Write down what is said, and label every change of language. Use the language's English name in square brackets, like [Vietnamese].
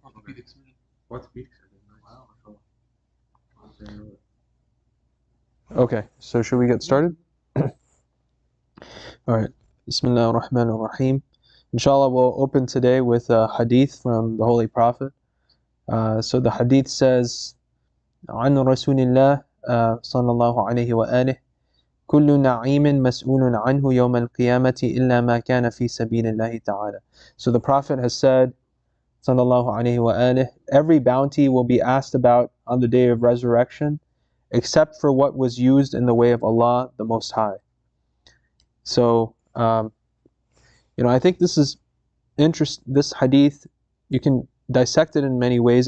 [English] Orthopedic surgeon. Orthopedic surgeon. Wow. I didn't know that. Okay, so should we get started? All right. Bismillah ar-Rahman ar-Rahim. Inshallah, we'll open today with a hadith from the Holy Prophet. So the hadith says, [Arabic] عن رسول الله صلى الله عليه وآله كل نعيم مسؤول عنه يوم القيامة إلا ما كان في سبيل الله تعالى. [English] So the Prophet has said, [Arabic] صلى الله عليه وآله, [English] every bounty will be asked about on the day of resurrection, except for what was used in the way of Allah, the Most High. So, I think this is this hadith, you can dissect it in many ways.